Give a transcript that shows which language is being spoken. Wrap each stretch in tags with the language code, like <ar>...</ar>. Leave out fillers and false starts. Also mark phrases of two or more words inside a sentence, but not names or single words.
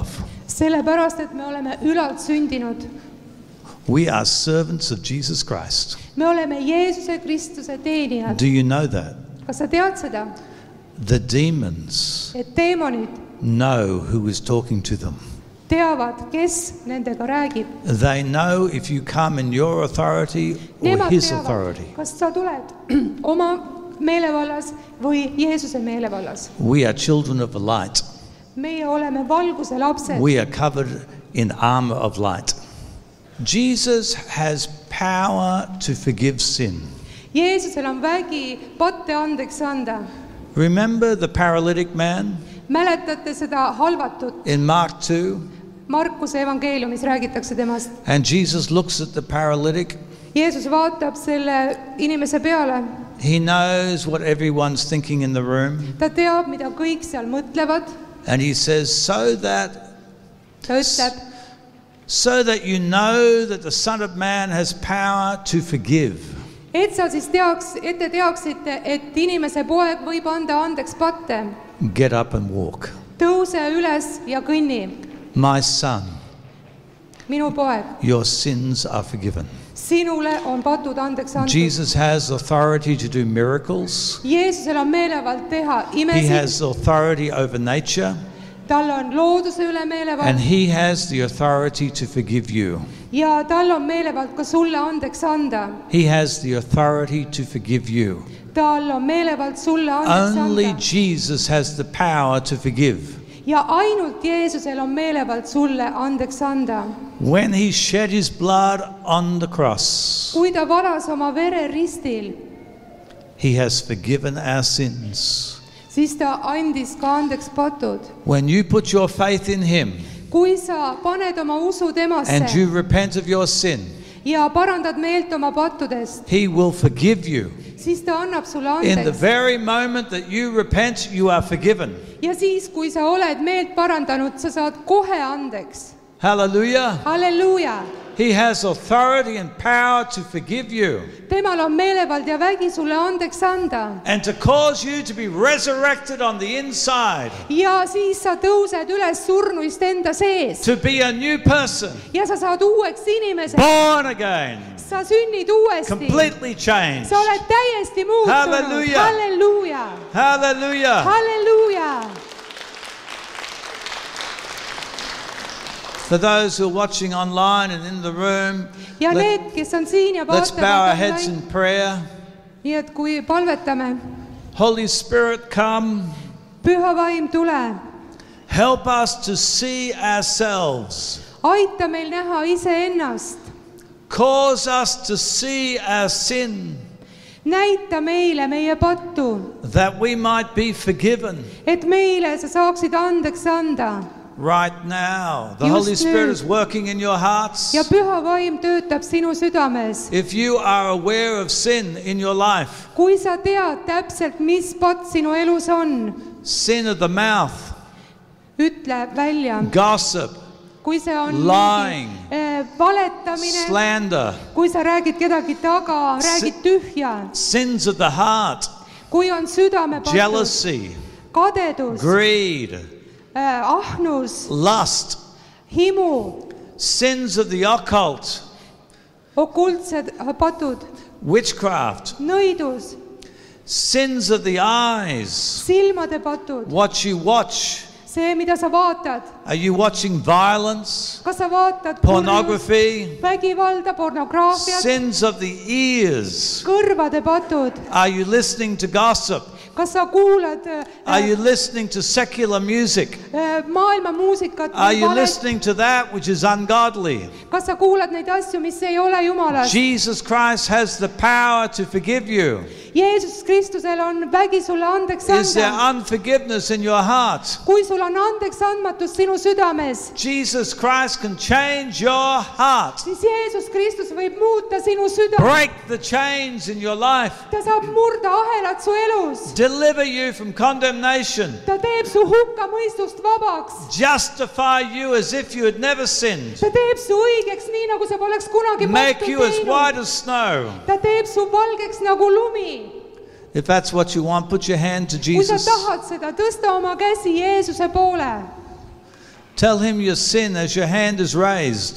<et>sellepärast, et me oleme ülalt sündinud.</et> <en>We are servants of Jesus Christ.</en> <et>Me oleme Jeesuse Kristuse teenijad.</et> <en>Do you know that?</en> <et>Kas sa tead seda,</et> <en>The demons</en> <et>et teemonid</et> <en>know who is talking to them.</en> <et>teavad, kes nendega räägib.</et> <en>They know if you come in your authority or</en> <et>Nemad</et> <en>his</en> <et>teavad,</et> <en>authority.</en> <et>kas sa tuled oma meelevallas või Jeesuse meelevallas.</et> <en>We are children of the light.</en> <et>Meie oleme valguse lapsed.</et> <en>We are covered in armor of light. Jesus has power to forgive sin.</en> <et>Jeesusel on vägi patte andeks anda.</et> <en>Remember the paralytic man</en> <et>Mäletate seda halvatut?</et> <en>in Mark 2?</en> <et>Markuse evangeeliumis räägitakse temast.</et> <en>And Jesus looks at the paralytic.</en> <et>Jeesus vaatab selle inimese peale.</et> <en>He knows what everyone's thinking in the room.</en> <et>Ta teab, mida kõik seal mõtlevad.</et> <en>And he says, so that</en> <et>Ta ütleb,</et> <en>you know that the Son of Man has power to forgive.</en> <et>et sa siis te teaksite, et inimese poeg võib anda andeks patte.</et> <en>Get up and walk.</en> <et>Tõuse üles ja kõnni.</et> <en>My son,</en> <et>Minu poeg,</et> <en>your sins are forgiven.</en> <et>sinule on patud andeks antud.</et> <en>Jesus has authority to do miracles.</en> <et>Jeesusel on meelevald teha</et> <en>He</en> <et>imesid.</et> <en>has authority over nature.</en> <et>Tal on looduse üle</et> <en>And</en> <et>meelevald</et> <en>he has the authority to forgive you.</en> <et>ja tal on meelevald ka sulle andeks anda.</et> <en>He has the authority to forgive you.</en> <et>Tal on meelevald sulle andeks</et> <en>Only</en> <et>anda.</et> <en>Jesus has the power to forgive.</en> <et>Ja ainult Jeesusel on meelevald sulle andeks anda.</et> <en>When he shed his blood on the cross,</en> <et>Kui ta valas oma vere ristil,</et> <en>he has forgiven our sins.</en> <et>siis ta andis ka andeks patud.</et> <en>When you put your faith in him</en> <et>Kui sa paned oma usu</et> <en>and you</en> <et>temasse</et> <en>repent of your sin,</en> <et>ja parandad meelt oma pattudest,</et> <en>he will forgive you.</en> <et>siis ta annab sulle</et> <en>In the</en> <et>andeks.</et> <en>very moment that you repent, you are forgiven.</en> <et>Ja siis, kui sa oled meelt parandanud, sa saad kohe andeks.</et> <en>Hallelujah.</en> <et>Halleluuja!</et> <en>He has authority and power to forgive you</en> <et>Temal on meelevald ja vägi sulle andeks anda.</et> <en>and to cause you to be resurrected on the inside,</en> <et>Ja siis sa tõused üles surnuist enda sees.</et> <en>to be a new person,</en> <et>Ja sa saad uueks inimeseks.</et> <en>born again,</en> <et>Sa sünnid uuesti.</et> <en>completely changed.</en> <et>Sa oled täiesti muutunud. Halleluuja! Halleluuja!</et> <en>Hallelujah.</en> <et>Halleluuja!</et> <en>For those who are watching online and in the room,</en> <et>Ja need, kes on siin ja</et> <en>let's bow our heads</en> <et>vaatavad</et> <en>in prayer.</en> <et>nii et kui palvetame,</et> <en>Holy Spirit, come.</en> <et>püha vaim, tule.</et> <en>Help us to see ourselves.</en> <et>Aita meil näha iseennast.</et> <en>Cause us to see our sin,</en> <et>Näita meile meie pattu,</et> <en>that we might be forgiven.</en> <et>et meile sa saaksid andeks anda.</et> <en>Right now, the</en> <et>Just</et> <en>Holy Spirit</en> <et>nüüd.</et> <en>is working in your hearts.</en> <et>Ja püha vaim töötab sinu südames.</et> <en>If you are aware of sin in your life,</en> <et>Kui sa tead täpselt, mis patt sinu elus on,</et> <en>sin of the mouth,</en> <et>ütle välja.</et> <en>gossip,</en> <et>Kui see on</et> <en>Lying.</en> <et>valetamine,</et> <en>slander,</en> <et>kui sa räägid kedagi taga, räägid tühja,</et> <en>sins of the heart,</en> <et>kui on südamepattud,</et> <en>jealousy,</en> <et>kadedus,</et> <en>greed,</en> <et>ahnus,</et> <en>lust,</en> <et>himu,</et> <en>sins of the occult,</en> <et>okultsed patud,</et> <en>witchcraft,</en> <et>nõidus,</et> <en>sins of the eyes,</en> <et>silmade patud,</et> <en>what you watch.</en> <et>see, mida sa vaatad.</et> <en>Are you watching violence,</en> <et>Kas sa vaatad kurjust,</et> <en>pornography,</en> <et>vägivalda, pornograafiat,</et> <en>sins of the ears?</en> <et>kõrvade patud?</et> <en>Are you listening to gossip?</en> <et>Kas sa kuulad</et> <en>Are you listening to secular music?</en> <et>maailma muusikat?</et> <en>Are you listening to that which is ungodly?</en> <et>Kas sa kuulad neid asju, mis ei ole Jumalast?</et> <en>Jesus Christ has the power to forgive you.</en> <et>Jeesus Kristusel on vägi sulle andeks</et> <en>Is there</en> <et>anda.</et> <en>unforgiveness in your heart?</en> <et>Kui sul on andeks andmatus sinu südames,</et> <en>Jesus Christ can change your heart.</en> <et>siis Jeesus Kristus võib muuta sinu südame.</et> <en>Break the chains in your life.</en> <et>Ta saab murda ahelad su elus.</et> <en>Deliver you from condemnation.</en> <et>Ta teeb su hukkamõistust vabaks.</et> <en>Justify you as if you had never sinned.</en> <et>Ta teeb su õigeks nii, nagu sa poleks kunagi</et> <en>Make</en> <et>pattu</et> <en>you as white</en> <et>teinud.</et> <en>as snow.</en> <et>Ta teeb su valgeks nagu lumi.</et> <en>If that's what you want, put your hand to</en> <et>Kui sa</et> <en>Jesus.</en> <et>tahad seda, tõsta oma käsi Jeesuse poole.</et> <en>Tell him your sin as your hand is raised.</en>